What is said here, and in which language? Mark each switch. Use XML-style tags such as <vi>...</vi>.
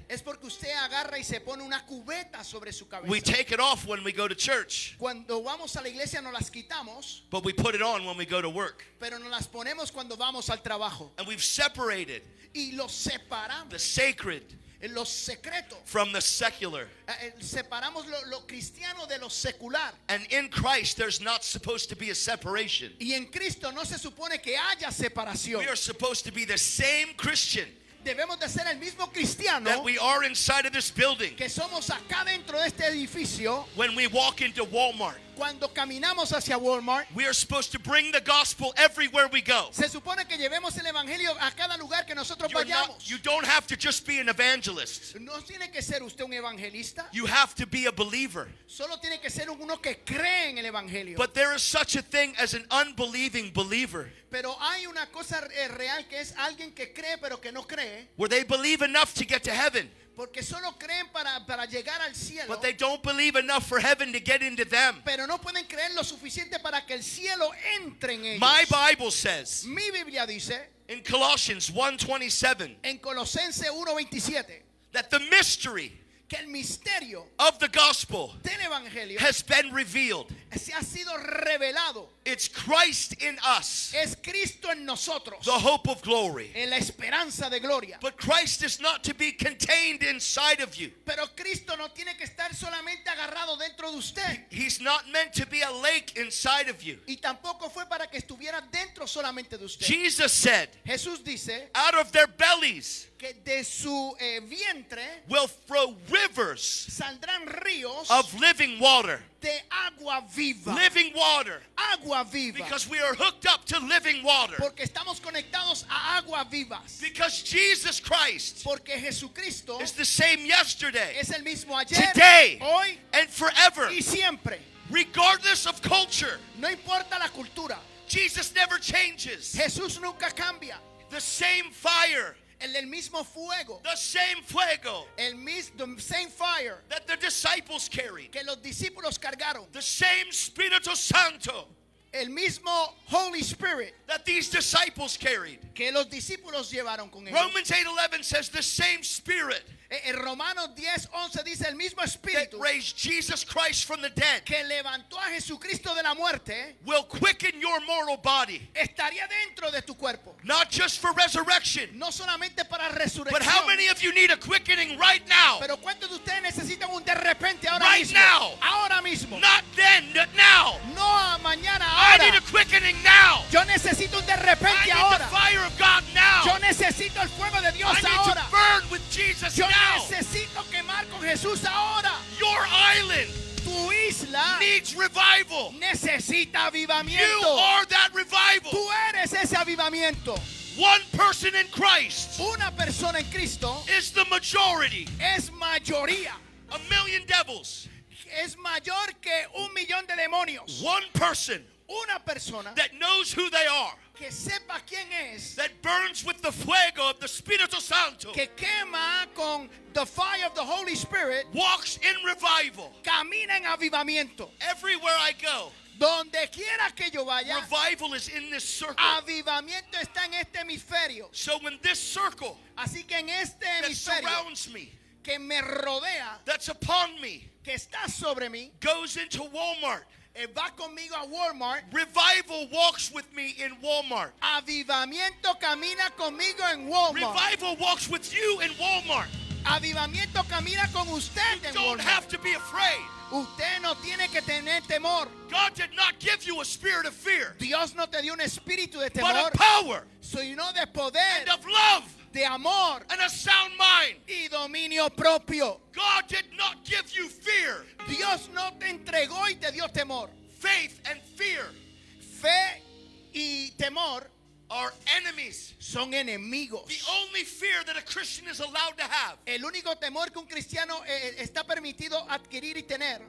<es>es porque usted agarra y se pone una cubeta sobre su</es> <en>We</en> <es>cabeza.</es> <en>take it off when we go to church,</en> <es>Cuando vamos a la iglesia nos las quitamos,</es> <en>but we put it on when we go to work.</en> <es>pero nos las ponemos cuando vamos al trabajo.</es> <en>And we've separated</en> <es>Y los separamos,</es> <en>the sacred</en> <es>los secretos.</es> <en>from the secular.</en> <es>Separamos lo cristiano de lo secular.</es> <en>And in Christ, there's not supposed to be a separation.</en> <es>Y en Cristo no se supone que haya separación.</es> <en>We are supposed to be the same Christian</en> <es>Debemos de ser el mismo cristiano</es> <en>that we are inside of this building</en> <es>que somos acá dentro de este edificio</es> <en>when we walk into Walmart.</en> <es>Cuando caminamos hacia Walmart,</es> <en>we are supposed to bring the gospel everywhere we go.</en> <es>se supone que llevemos el evangelio a cada lugar que nosotros vayamos.</es> <en>You don't have to just be an evangelist.</en> <es>No tiene que ser usted un evangelista,</es> <en>You have to be a believer.</en> <es>solo tiene que ser uno que cree en el evangelio.</es> <en>But there is such a thing as an unbelieving believer,</en> <es>Pero hay una cosa real que es alguien que cree pero que no cree,</es> <en>where they believe enough to get to heaven,</en> <es>porque solo creen para llegar al cielo,</es> <en>but they don't believe enough for heaven to get into them.</en> <es>pero no pueden creer lo suficiente para que el cielo entre en ellos.</es> <en>My Bible says</en> <es>Mi Biblia dice</es> <en>in Colossians 1:27</en> <es>en Colosenses 1:27</es> <en>that the mystery</en> <es>que el misterio</es> <en>of the gospel</en> <es>del evangelio</es> <en>has been revealed.</en> <es>se ha sido revelado.</es> <en>It's Christ in us,</en> <es>Es Cristo en nosotros,</es> <en>the hope of glory.</en> <es>en la esperanza de gloria.</es> <en>But Christ is not to be contained inside of you.</en> <es>Pero Cristo no tiene que estar solamente agarrado dentro de usted.</es> <en>He's not meant to be a lake inside of you.</en> <es>Y tampoco fue para que estuviera dentro solamente de usted.</es> <en>Jesus said,</en> <es>Jesús dice</es> <en>out of their bellies</en> <es>que de su vientre</es> <en>will flow rivers</en> <es>saldrán ríos</es> <en>of living water.</en> <es>de agua viva.</es> <en>Living water.</en> <es>Agua viva.</es> <en>Because we are hooked up to living water.</en> <es>Porque estamos conectados a aguas vivas.</es> <en>Because Jesus Christ</en> <es>Porque Jesucristo</es> <en>is the same yesterday,</en> <es>es el mismo ayer,</es> <en>today,</en> <es>hoy</es> <en>and forever.</en> <es>y siempre.</es> <en>Regardless of culture,</en> <es>No importa la cultura.</es> <en>Jesus never changes.</en> <es>Jesús nunca cambia.</es> <en>The same fire,</en> <es>El mismo fuego.</es> <en>the same fuego The same fire that the disciples carried,</en> <es>que los discípulos cargaron.</es> <en>the same Spirito Santo</en> <es>El mismo Holy Spirit</es> <en>that these disciples carried.</en> <es>que los discípulos llevaron con ellos.</es> <en>Romans 8:11 says the same Spirit</en> <es>En Romanos 10:11 dice el mismo</es> <en>that</en> <es>Espíritu</es> <en>raised Jesus Christ from the dead</en> <es>que levantó a Jesucristo de la muerte</es> <en>will quicken your mortal body,</en> <es>estaría dentro de tu cuerpo.</es> <en>not just for resurrection,</en> <es>No solamente para</es> <en>but how</en> <es>resurrección.</es> <en>many of you need a quickening right now?</en> <es>Pero ¿cuántos de ustedes necesitan un de repente ahora</es> <en>Right</en> <es>mismo?</es> <en>now.</en> <es>Ahora mismo.</es> <en>Not then, now.</en> <es>No a mañana,</es> <en>I need</en> <es>ahora.</es> <en>a quickening now.</en> <es>Yo necesito un de</es> <en>I</en> <es>repente</es> <en>need</en> <es>ahora.</es> <en>the fire of God now.</en> <es>Yo necesito el fuego de Dios</es> <en>I need</en> <es>ahora.</es> <en>to burn with Jesus</en> <es>Yo</es> <en>now.</en> <es>necesito quemar con Jesús ahora.</es> <en>Your island</en> <es>Tu isla</es> <en>needs revival.</en> <es>necesita</es> <en>You</en> <es>avivamiento.</es> <en>are that revival.</en> <es>Tú eres ese avivamiento.</es> <en>One person in Christ</en> <es>Una persona en Cristo</es> <en>is the majority.</en> <es>es mayoría.</es> <en>1,000,000 devils.</en> <es>Es mayor que 1,000,000 de demonios.</es> <en>One person</en> <es>Una persona</es> <en>that knows who they are,</en> <es>que sepa quién es,</es> <en>that burns with the fuego of the Espíritu Santo,</en> <es>que quema con</es> <en>the fire of the Holy Spirit, walks in revival.</en> <es>camina en avivamiento.</es> <en>Everywhere I go,</en> <es>Donde quiera que yo vaya,</es> <en>revival is in this circle.</en> <es>avivamiento está en este hemisferio.</es> <en>So when this circle</en> <es>Así que en este</es> <en>that</en> <es>hemisferio</es> <en>surrounds me,</en> <es>que me rodea,</es> <en>that's upon me,</en> <es>que está sobre mí,</es> <en>goes into Walmart,</en> <es>va conmigo a Walmart.</es> <en>revival walks with me in Walmart.</en> <es>Avivamiento camina conmigo en Walmart.</es> <en>Revival walks with you in Walmart.</en> <es>Avivamiento camina con usted en</es> <en>Don't</en> <es>Walmart.</es> <en>have to be afraid.</en> <es>Usted no tiene que tener temor.</es> <en>God did not give you a spirit of fear,</en> <es>Dios no te dio un espíritu de</es> <en>but</en> <es>temor,</es> <en>of power</en> <es>sino de poder,</es> <en>and of love</en> <es>de amor</es> <en>and a sound mind.</en> <es>y dominio propio.</es> <en>God did not give you fear,</en> <es>Dios no te entregó y te dio temor.</es> <en>faith, and fear</en> <es>Fe y temor</es> <en>are enemies.</en> <es>son enemigos.</es> <en>The only fear that a Christian is allowed to have</en> <es>El único temor que un cristiano está permitido adquirir y tener</es>